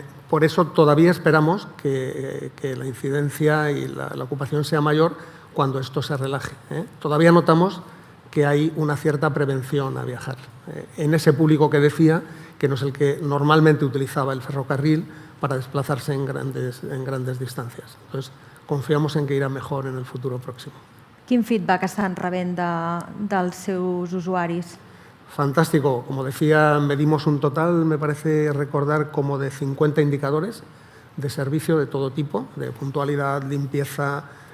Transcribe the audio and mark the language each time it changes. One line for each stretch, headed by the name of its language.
Spanish: Por eso todavía esperamos que la incidencia y la ocupación sea mayor cuando esto se relaje. Todavía notamos que hay una cierta prevención a viajar. En ese público que decía, que no es el que normalmente utilizaba el ferrocarril para desplazarse en grandes distancias. Entonces, confiamos en que irá mejor en el futuro próximo.
Catalan: Quin feedback estan rebent dels seus usuaris?
Spanish: Fantástico. Como decía, medimos un total, me parece recordar, como de 50 indicadores de servicio de todo tipo, de puntualidad, limpieza,